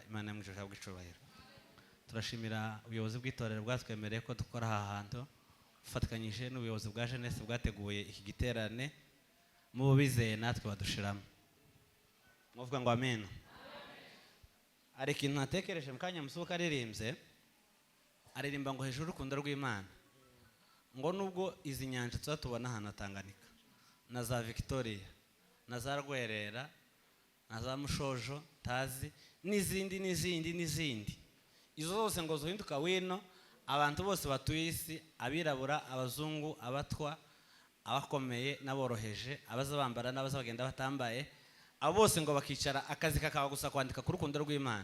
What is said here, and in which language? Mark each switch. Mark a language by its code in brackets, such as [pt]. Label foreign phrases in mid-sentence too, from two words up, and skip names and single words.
[rn] Imana yamwijije bw'icubahiro. Turashimira ubuyobozi bw'itorero bwatwemereye ko dukora aha hantu, ufatikanyije n'ubuyobozi bwa Jeunesse bwateguye iki giterane, mu bizeye natwe badushiramo. Muvuga ngo amen. Ari ikintu natekereje mu kanya musuka aririmbye, aririmba ngo hejuru urukundo rw'Imana, ngo nubwo izi nyanja tuzatubona hano Tanganyika na za Victoria na za Rwerera na za Mushojo tazi n'izindi izo zose ngo zuhinduka wino, abantu bose batuye isi, abirabura, abazungu, abatwa, abakomeye n'aboroheje, abaza bambara n'abaza bagenda batambaye, abo bose ngo bakicara akazi kakaba gusa kwandika ku rukundo rw'Imana.